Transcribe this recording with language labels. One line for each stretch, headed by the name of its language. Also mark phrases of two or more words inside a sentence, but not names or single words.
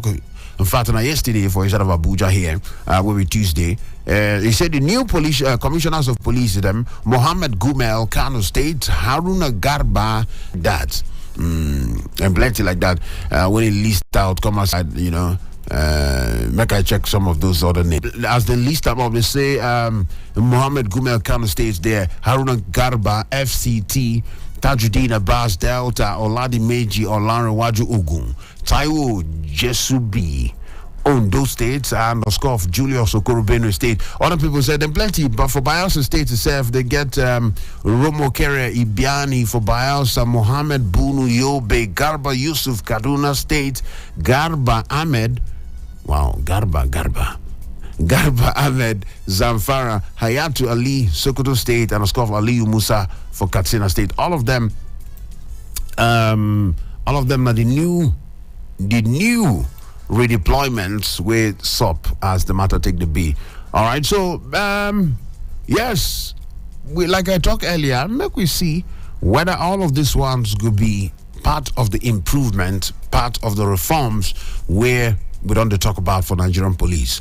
Nigerian Pidgin: In fact, yesterday for inside of Abuja here, where we Tuesday, he said the new police commissioners of police, them Mohammed Gumel, Kano State, Haruna Garba, that. And plenty like that. When he list out, come outside, make I check some of those other names. As they list them up, they say Mohammed Gumel Kano States there, Haruna Garba, FCT, Tajuddin Abbas Delta, Oladi Meji, Olanrewaju Ogun, Taiwo Jesubi, Ondo State, and of Julius Okoro Benue State. Other people said them plenty, but for Bayelsa State itself, they get Romo Kere Ibiani for Bayelsa, Mohammed Bunu Yobe, Garba Yusuf Kaduna State, Garba Ahmed, Garba Ahmed Zamfara, Hayatu Ali Sokoto State, and of Aliyu Musa for Katsina State. All of them are the new redeployments with SOP as the matter take the B. All right, so yes, like I talked earlier, make we see whether all of these ones could be part of the improvement, part of the reforms where we don't talk about for Nigerian police.